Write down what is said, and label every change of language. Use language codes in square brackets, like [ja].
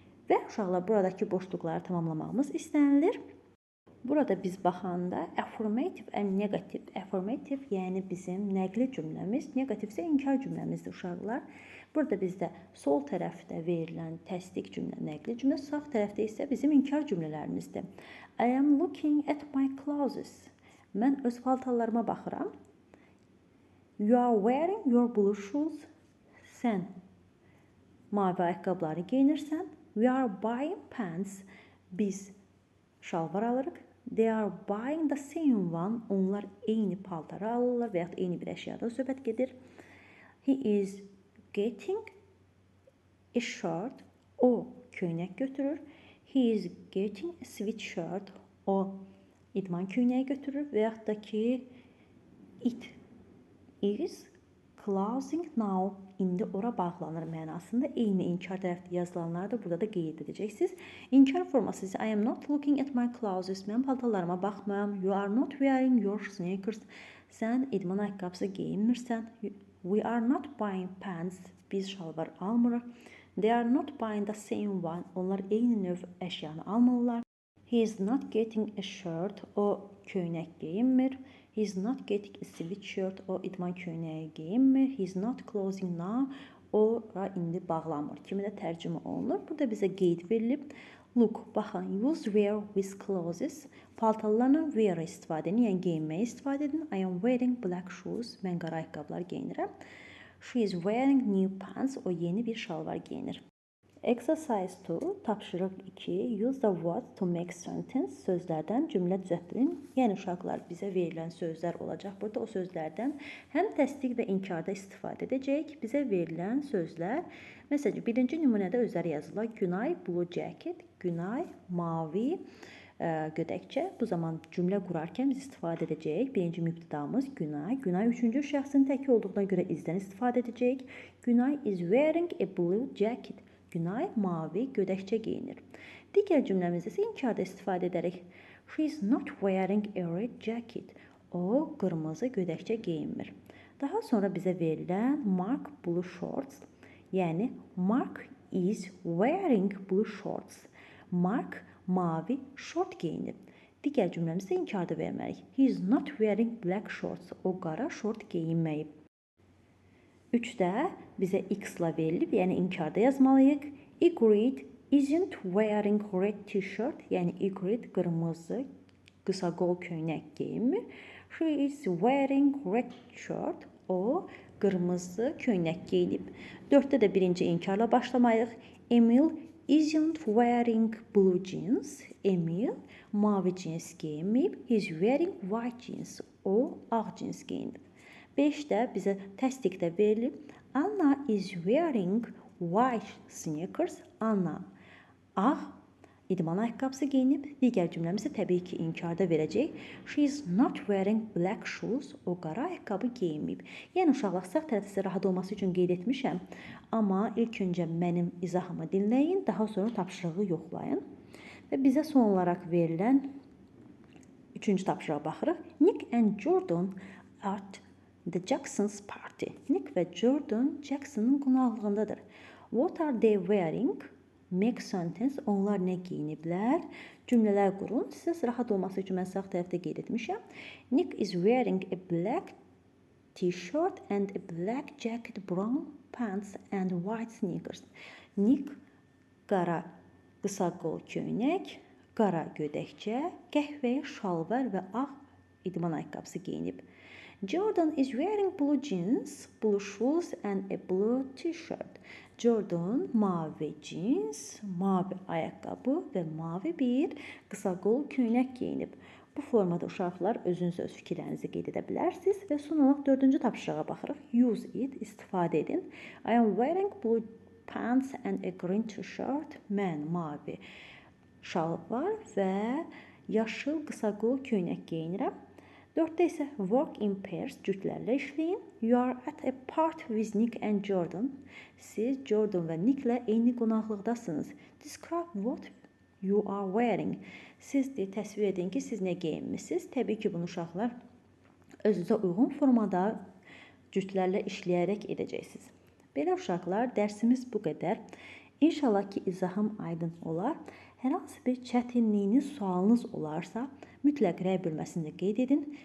[az] Və uşaqlar buradakı boşluqları tamamlamağımız istənilir. Burada biz baxanda [en] affirmative and negative. [az] Affirmative yəni bizim nəqli cümləmiz, negativ isə inkar cümləmizdir uşaqlar. Burada bizdə sol tərəfdə verilən təsdiq cümlə, nəqli cümlə, sağ tərəfdə isə bizim inkar cümlələrimizdir. [en] I am looking at my clothes. [az] Mən öz paltarlarıma baxıram. [en] You are wearing your blue shoes. [az] Sən mavi ayaqqabıları geyinirsən. [en] We are buying pants. [az] Biz şalvar alırıq. [en] They are buying the same one. [az] Onlar eyni paltarı alırlar və yaxud eyni bir əşyadan söhbət gedir. [en] He is getting a shirt. [az] O köynək götürür. [en] He is getting a sweatshirt. [az] O idman köynəyi götürür və yaxud da ki [en] it is closing now. [az] İndi ora bağlanır mənasında. Eyni inkar tərəfdə yazılanları da burada da qeyd edəcəksiniz. İnkar forması isə [en] I am not looking at my clothes. [az] Mən paltarlarıma baxmıram. [en] You are not wearing your sneakers. [az] Sən idman ayaqqabısı geyinmirsən. [en] We are not buying pants. Biz şalvar almırıq. They are not buying the same one. [az] Onlar eyni növ əşyanı almırlar. [en] He is not getting a shirt. [az] O köynək geyinmir. [en] He is not getting a sweatshirt. [az] O idman köynəyi geyinmir. [en] He is not closing now. [az] Ora indi bağlanmır kimi də tərcümə olunur. Burada bizə qeyd verilib. [en] Look, [az] baxın, [en] use wear with clothes. [az] Paltarlarla wear istifadə edin, yəni geyinməyi istifadə edin. [en] I am wearing black shoes. [az] Mən qara ayaqqabılar geyinirəm. [en] She is wearing new pants. [az] O yeni bir şalvar geyinir. [en] Exercise 2, [az] tapşırıq 2, [en] use the words to make sentence, [az] sözlərdən cümlə düzəltdirin. Yəni uşaqlar bizə verilən sözlər olacaq. Burada o sözlərdən həm təsdiq və inkarda istifadə edəcəyik. Bizə verilən sözlər, məsələn, birinci nümunədə özləri yazılır. Günay, blue jacket, Günay, mavi gödəkçə. Bu zaman cümlə qurarkən biz istifadə edəcəyik. Birinci mübtədamız Günay. Günay üçüncü şəxsin təki olduğuna görə izdən istifadə edəcəyik. [en] Günay is wearing a blue jacket. [az] Günay mavi gödəkçə geyinir. Digər cümləmizdə isə inkarda istifadə edərək. [en] She is not wearing a red jacket. [az] O qırmızı gödəkçə geyinmir. Daha sonra bizə verilən Mark blue shorts. Yəni [en] Mark is wearing blue shorts. [az] Mark mavi şort geyinir. Digər cümləmizdə inkarda verməliyik. [en] He is not wearing black shorts. [az] O qara şort geyinməyib. 3-də bizə x-la verilib, yəni inkarda yazmalıyıq. [en] Igrid isn't wearing red t-shirt, [az] yəni Igrid qırmızı qısa qol köynək geyinmir. [en] She is wearing red shirt. [az] O qırmızı köynək geyinib. 4-də də birinci inkarla başlamalıyıq. [en] Emil isn't wearing blue jeans. [az] Emil mavi cins geyinməyib. [en] He is wearing white jeans. [az] O ağ cins geyinib. 5-də bizə təsdiqdə verilib. [en] Anna is wearing white sneakers. [az] Anna ağ idman ayaqqabısı geyinib. Digər cümləmizi təbii ki, inkarda verəcək. [en] She is not wearing black shoes. [az] O qara ayaqqabı geyinməyib. Yəni uşaqlar sağ tərəfdə rahat olması üçün qeyd etmişəm. Amma ilk öncə mənim izahımı dinləyin, daha sonra tapşırığı yoxlayın. Və bizə son olaraq verilən 3-cü tapşırığa baxırıq. [en] Nick and Jordan at the Jackson's party. [az] Nick və Jordan Jackson'ın qonaqlığındadır. [en] What are they wearing? Make sentence. [az] Onlar nə geyiniblər? Cümlələr qurun. Sizə rahat olması üçün mən sağ tərəfdə qeyd etmişəm. [en] Nick is wearing a black t-shirt and a black jacket, brown pants and white sneakers. [az] Nick qara qısa qol köynək, qara gödəkçə, qəhvəyi şalvar və ağ idman ayaqqabısı geyinib. [en] Jordan is wearing blue jeans, blue shoes and a blue t-shirt. [az] Jordan mavi jeans, mavi ayaqqabı və mavi bir qısa qol köynək geyinib. Bu formada uşaqlar özünüz öz fikirlərinizi qeyd edə bilərsiniz və son olaraq 4-cü tapşırığa baxırıq. [en] Use it, [az] istifadə edin. [en] I am wearing blue pants and a green t-shirt. [az] Mən mavi şalvar və yaşıl qısa qol köynək geyinirəm. 4-də isə [en] work in pairs, [az] cütlərlə işləyin. [en] You are at a party with Nick and Jordan. [az] Siz Jordan və Nicklə eyni qonaqlıqdasınız. [en] Describe what you are wearing. [az] Siz təsvir edin ki, siz nə geyinmisiniz. Təbii ki, bunu uşaqlar özünüzə uyğun formada cütlərlə işləyərək edəcəksiniz. Belə uşaqlar, dərsimiz bu qədər. İnşallah ki, izahım aydın olar. Hər hansı bir çətinliyiniz, sualınız olarsa, mütləq rəy bölməsində qeyd edin.